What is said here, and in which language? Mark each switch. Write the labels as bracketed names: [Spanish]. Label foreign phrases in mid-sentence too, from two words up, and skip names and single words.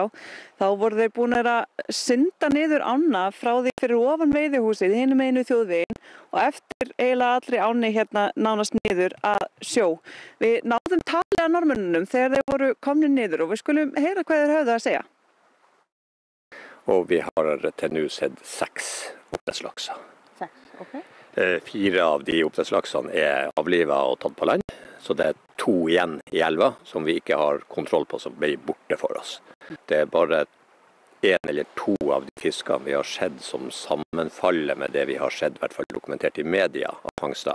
[Icelandic] Þá voru þeir búin að synda niður ána frá því fyrir ofan veiðihúsið hinum einu þjóðveginn og eftir eiginlega allri áni hérna nánast niður að sjó. Við náðum talið að norðmönnunum þegar þeir voru komnir niður og við skulum heyra hvað þeir höfðu að segja. [Norwegian] Og vi har til nå sett 6 oppdrettslakser. 6, ok. 4 av de oppdrettslaksene er avlivet og tatt på land, så det er 2 igjen i elva som vi ikke har kontroll på, som ble borte for oss. Det er bare 1 eller 2 av de fiskene vi har sett som sammenfaller med det vi har sett, i hvert fall dokumentert i media av fangster.